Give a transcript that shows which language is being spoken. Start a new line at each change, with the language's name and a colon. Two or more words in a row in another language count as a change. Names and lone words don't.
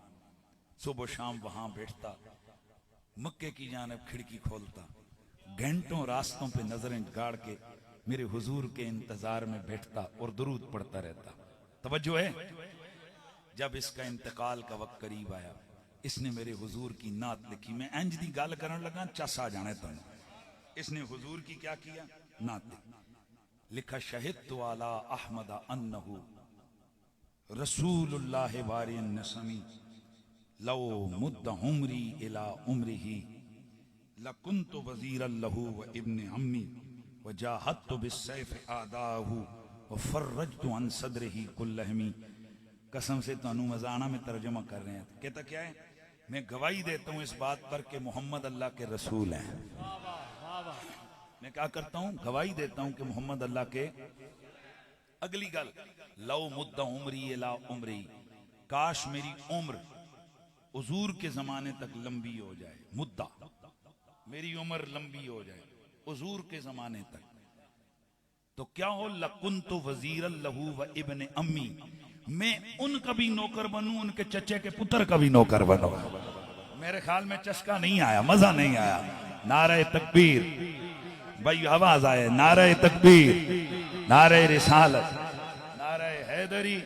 Hindi: सुबह शाम वहां बैठता, मक्के की जानब खिड़की खोलता, घंटों रास्तों पे नजरें गाड़ के मेरे हुजूर के इंतजार में बैठता और दुरूद पढ़ता रहता। तवज्जो है? जब इसका इंतकाल का वक्त करीब आया, इसने मेरे हुजूर की नात लिखी।
Punjabi: ਮੈਂ ਇੰਜ ਦੀ ਗੱਲ ਕਰਨ ਲੱਗਾ, ਚੱਸ ਆ ਜਾਣੇ ਤੁਮ।
Hindi: इसने हुजूर की क्या किया? नात लिखा,
Arabic: شهدت على أحمد أنه رسول الله بارئ النسم لو مد عمري إلى عمره لكنت وزيرا له وابن عمي وجاهدت بالسيف أعداه وفرجت عن صدره كل همي.
Hindi: कसम से तानू मजाना में तर्जुमा कर रहे हैं। कहता क्या है? मैं गवाही देता हूँ इस बात पर कि मोहम्मद अल्लाह के रसूल हैं। मैं क्या करता हूँ? गवाही देता हूँ कि मोहम्मद अल्लाह के। अगली गल,
Arabic: لو مد عمري إلى عمري,
Hindi: काश मेरी उम्र हुजूर के जमाने तक लंबी हो जाए। मुद्दा, मेरी उम्र लंबी हो जाए हुजूर के जमाने तक, तो क्या हो?
Arabic: لكنت وزيرا له وابن عمي,
Hindi: मैं उनका भी नौकर बनूं, उनके चचे के पुत्र का भी नौकर बनूं। मेरे ख्याल में चस्का नहीं आया, मजा नहीं आया। नारे तकबीर, भाई आवाज आए, नारे तकबीर, नारे रिसालत, नारे हैदरी।